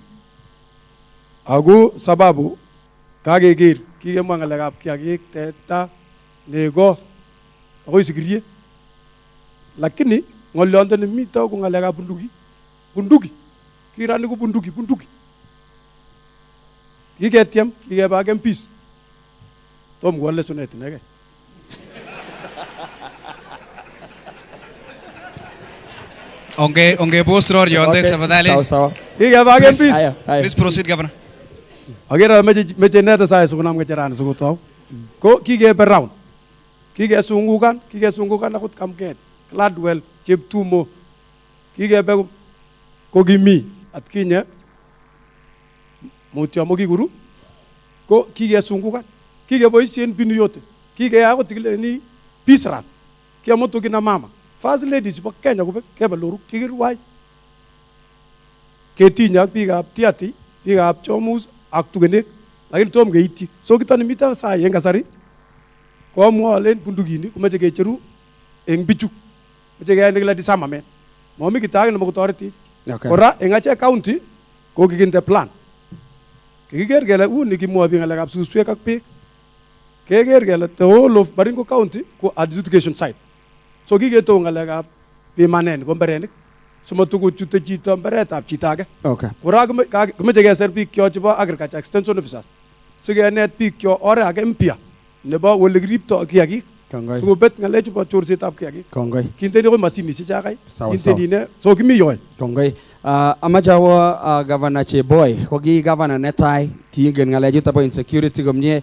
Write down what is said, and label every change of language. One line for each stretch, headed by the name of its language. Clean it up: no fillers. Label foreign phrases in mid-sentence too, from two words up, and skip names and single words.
Kalenjin: Ako sababu kakeker kikemwa ng'alekab kiagik, teta, nego, akoi sikirie. Lakini ng'olyondoni mito ko ng'alekab bunduki. Bunduki. Kirani ko bunduki. Kiketyem, kikeba ak MPs. Tom ko lesonet inegei. Onge boss roar yonde tafadhali. Sawa. Kikeba ak MPs.
English: Please proceed, Governor.
Kalenjin: Agera meche neta sai sukunam ngecherani sukutau. Ko kikebe round. Kikesungukan akot Kamket, Gladwell, Cheptumo. Kikebe ko kimi atkinye mutyo mo kikuru. Ko kikesungukan. Kikeboisien binu yote. Kikeya akot kileni
English: peace run.
Kalenjin: Kiamoto
Swahili: kina mama.
English: First ladies
Kalenjin: bo Kenya ko kebe loru kikirwai. Ketinya ak biikab Tiaty, biikab Chomus ak tugenek. Lakini tom keityi. So kitoni mita sai en kasari. Ko mwa len bundukinik komeche kecheru eng bichu. Meche keyai nekile disarmament. Momi kitake nebo kotoretech. Kora eng achek county ko kikinde plan. Kikiker kele uni kimwa biik ng'alekab suswek ak beek. Keker kele
English: the whole of
Kalenjin: Baringo County ko
English: adjudication site.
Kalenjin: So kiketou ng'alekab pimanet nebo mbarenik. Simatukochute chito mbaretab chito age. Kora komeche keser biik kyok chebo
English: agriculture extension officers.
Kalenjin: Sikenet biik kyok oret age mpya nebo ole kiripto kiagik. Sikobet ng'alechu bo chorsetab kiagik. Kindeni ko mashinishek chakai. Kindeni so kimi yoe. Kongoi. Amache awo Governor Cheboy, ko ki governor netai tiingen ng'alechuto bo insecurity komie.